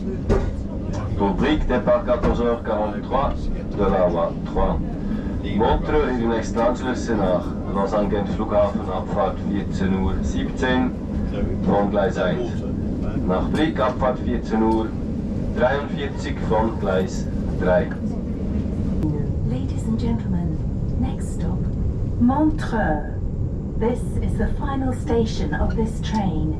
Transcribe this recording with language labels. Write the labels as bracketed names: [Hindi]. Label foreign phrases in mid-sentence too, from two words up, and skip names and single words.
[French] Pour Brick, départ 14h43 de la voie 3. [German] Montreux in Los Angeles nach Los Angeles Flughafen, Abfahrt 14:17 von Gleis 1. Nach Brick, Abfahrt 14:43 von Gleis 3. [English] Ladies and gentlemen, next stop, Montreux. This is the final station of this train.